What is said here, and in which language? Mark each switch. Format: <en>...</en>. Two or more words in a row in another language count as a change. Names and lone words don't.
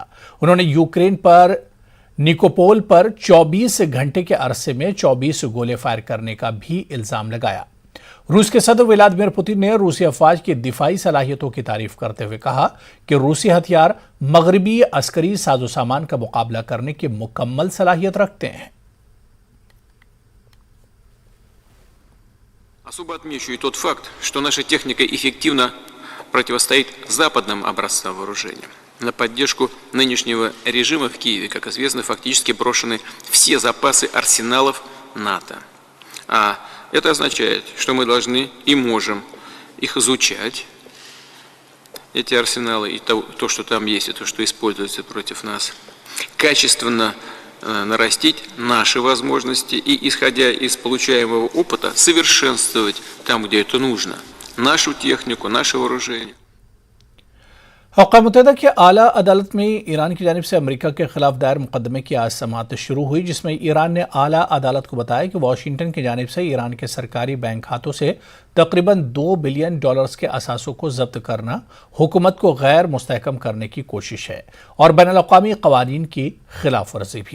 <ur>انہوں نے یوکرین پر نیکوپول پر 24 گھنٹے کے عرصے میں 24 گولے فائر کرنے کا بھی الزام لگایا. روس کے صدر ولادیمیر پوتن نے روسی افواج کی دفاعی صلاحیتوں کی تعریف کرتے ہوئے کہا کہ روسی ہتھیار مغربی عسکری ساز و سامان کا مقابلہ کرنے کی مکمل صلاحیت رکھتے ہیں.</ur> <ru>Особо отмечу и тот факт, что наша техника эффективно противостоит западным образцам вооружения. На поддержку нынешнего режима в Киеве, как известно, фактически брошены все запасы арсеналов НАТО. А это означает, что мы должны и можем их изучать, эти арсеналы, и то, что там есть, и то, что используется против нас, качественно нарастить наши возможности и, исходя из получаемого опыта, совершенствовать там, где это нужно, нашу технику, наше вооружение.</ru> <ur>اقوام متحدہ کی اعلیٰ عدالت میں ایران کی جانب سے امریکہ کے خلاف دائر مقدمے کی آج سماعت شروع ہوئی، جس میں ایران نے اعلیٰ عدالت کو بتایا کہ واشنگٹن کی جانب سے ایران کے سرکاری بینک کھاتوں سے تقریباً $2 بلین کے اثاثوں کو ضبط کرنا حکومت کو غیر مستحکم کرنے کی کوشش ہے اور بین الاقوامی قوانین کی خلاف ورزی بھی.</ur>